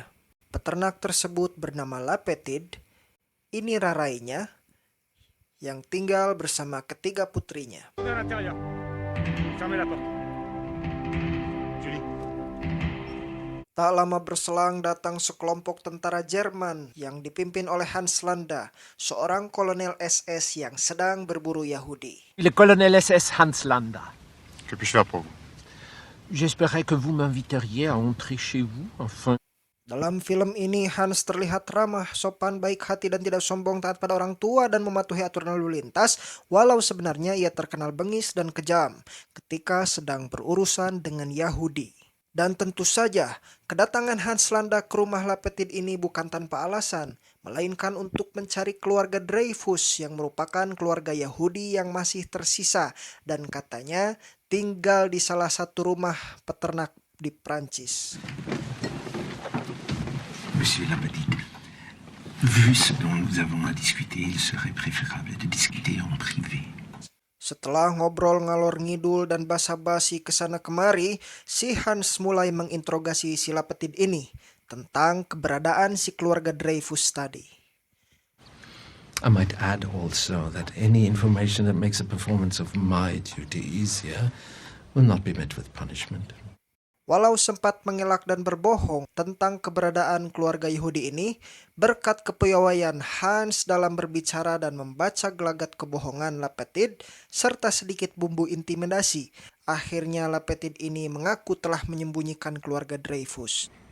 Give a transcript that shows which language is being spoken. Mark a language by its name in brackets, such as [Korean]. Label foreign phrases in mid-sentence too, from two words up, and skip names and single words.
[Indonesian] Peternak tersebut bernama La Petite, ini rarainya, yang tinggal bersama ketiga putrinya. Tak lama berselang datang sekelompok tentara Jerman yang dipimpin oleh Hans Landa, seorang kolonel SS yang sedang berburu Yahudi. [French] Le colonel SS Hans Landa. Que puis-je faire pour vous? J'espérais que vous m'inviteriez à entrer chez vous, enfin. [Indonesian] Dalam film ini Hans terlihat ramah, sopan, baik hati dan tidak sombong, taat pada orang tua dan mematuhi aturan lalu lintas, walau sebenarnya ia terkenal bengis dan kejam ketika sedang berurusan dengan Yahudi. Dan tentu saja, kedatangan Hans Landa ke rumah La Petite ini bukan tanpa alasan, melainkan untuk mencari keluarga Dreyfus yang merupakan keluarga Yahudi yang masih tersisa dan katanya tinggal di salah satu rumah peternak di Prancis. [French] Monsieur La Petite, vu ce dont nous avons à discuter, il serait préférable de discuter en privé. [Indonesian] Setelah ngobrol ngalor ngidul dan basa-basi kesana kemari, si Hans mulai menginterogasi si La Petite ini tentang keberadaan si keluarga Dreyfus tadi. [English] I might add also that any information that makes a performance of my duty easier will not be met with punishment. [Indonesian] Walau sempat mengelak dan berbohong tentang keberadaan keluarga Yahudi ini, berkat kepiawaian Hans dalam berbicara dan membaca gelagat kebohongan La Petite, serta sedikit bumbu intimidasi, akhirnya La Petite ini mengaku telah menyembunyikan keluarga Dreyfus.